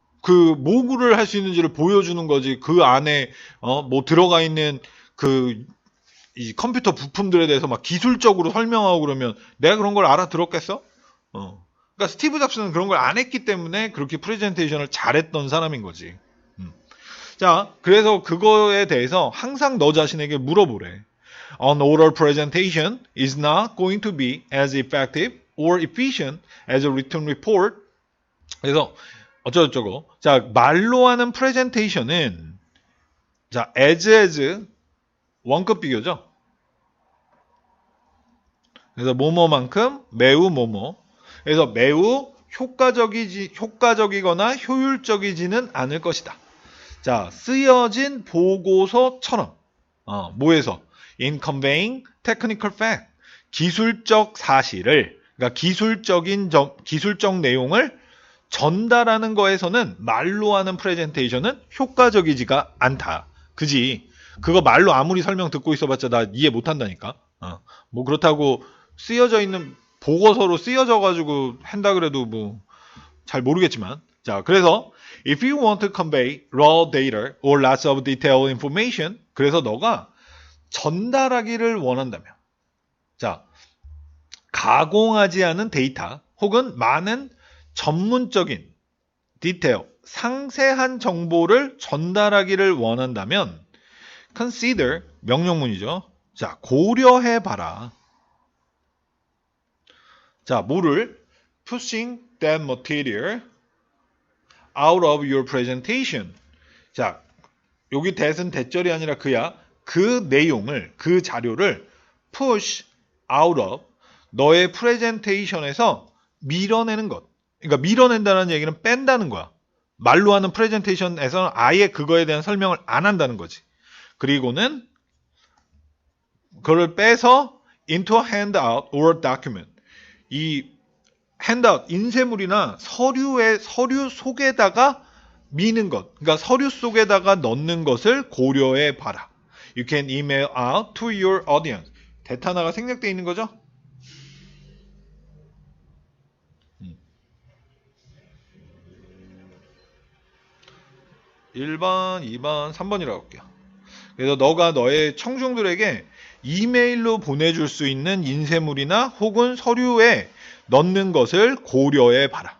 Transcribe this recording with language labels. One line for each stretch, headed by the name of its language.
Korean: 그 뭐를 할 수 있는지를 보여주는 거지. 그 안에 뭐 들어가 있는 그 이 컴퓨터 부품들에 대해서 막 기술적으로 설명하고 그러면 내가 그런 걸 알아들었겠어? 그러니까 스티브 잡스는 그런 걸 안 했기 때문에 그렇게 프레젠테이션을 잘했던 사람인 거지. 자, 그래서 그거에 대해서 항상 너 자신에게 물어보래.
English: An oral presentation is not going to be as effective or efficient as a written report.
Korean: 그래서 어쩌고저쩌고. 자, 말로 하는 프레젠테이션은 자, as 원급 비교죠. 그래서 뭐뭐만큼 매우 뭐뭐. 그래서 매우 효과적이거나 효율적이지는 않을 것이다. 자, 쓰여진 보고서처럼 뭐에서?
English: In conveying technical fact.
Korean: 기술적 사실을, 그러니까 기술적 내용을 전달하는 거에서는 말로 하는 프레젠테이션은 효과적이지가 않다. 그지? 그거 말로 아무리 설명 듣고 있어봤자 나 이해 못한다니까. 뭐 그렇다고 쓰여져 있는 보고서로 쓰여져 가지고 한다 그래도 뭐 잘 모르겠지만. 자, 그래서
English: if you want to convey raw data or lots of detailed information,
Korean: 그래서 너가 전달하기를 원한다면, 자, 가공하지 않은 데이터 혹은 많은 전문적인 디테일, 상세한 정보를 전달하기를 원한다면 consider, 명령문이죠. 자, 고려해봐라. 자, 뭐를?
English: pushing that material out of your presentation.
Korean: 자, 여기 that은 대절이 아니라 그야. 그 내용을, 그 자료를
English: push out of
Korean: 너의 프레젠테이션에서 밀어내는 것. 그러니까 밀어낸다는 얘기는 뺀다는 거야. 말로 하는 프레젠테이션에서는 아예 그거에 대한 설명을 안 한다는 거지. 그리고는 그걸 빼서
English: into a handout or document.
Korean: 이 handout, 인쇄물이나 서류 속에다가 미는 것. 그러니까 서류 속에다가 넣는 것을 고려해 봐라.
English: You can email out to your audience.
Korean: 대타나가 생략되어 있는 거죠? 1번, 2번, 3번이라고 할게요. 그래서 너가 너의 청중들에게 이메일로 보내줄 수 있는 인쇄물이나 혹은 서류에 넣는 것을 고려해 봐라.